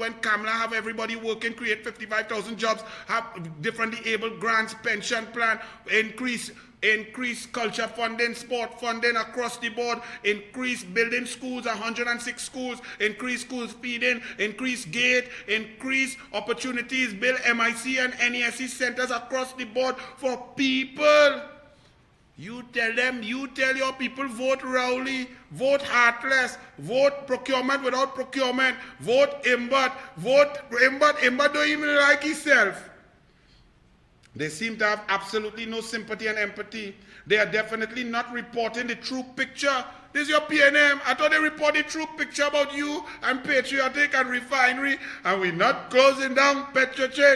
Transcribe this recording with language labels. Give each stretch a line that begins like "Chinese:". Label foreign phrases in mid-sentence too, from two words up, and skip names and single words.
English: When Kamla have everybody working, create 55,000 jobs, have differently able grants, pension plan, increase culture funding, sport funding across the board, increase building schools, 106 schools, increase schools feeding, increase gate, increase opportunities, build MIC and NESE centers across the board for people. You tell them, you tell your people, vote Rowley, vote Heartless, vote procurement without procurement, vote Imbot, vote Imbot. Imbot don't even like himself. They seem to have absolutely no sympathy and empathy. They are definitely not reporting the true picture. This is your PNM. I thought they reported true picture about you and Patriotic and Refinery, and we're not closing down Petrotrain.